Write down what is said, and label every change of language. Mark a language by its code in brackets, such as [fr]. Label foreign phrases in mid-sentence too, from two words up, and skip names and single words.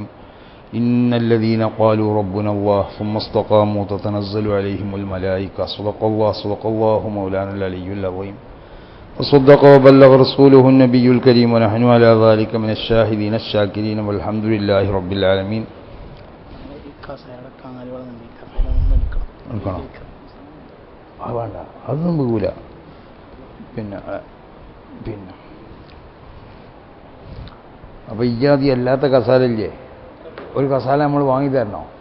[ar] إن الذين قالوا ربنا الله ثم استقاموا تتنزل عليهم الملائكة صدق الله مولانا العلي العظيم وصدق وبلغ رسوله النبي الكريم ونحن على ذلك من الشاهدين الشاكرين والحمد لله رب العالمين. [ml] അതൊന്നും പോകൂല. പിന്നെ അപ്പം ഇജാതി അല്ലാത്ത കസാലല്ലേ, ഒരു കസാല നമ്മൾ വാങ്ങി തരണോ?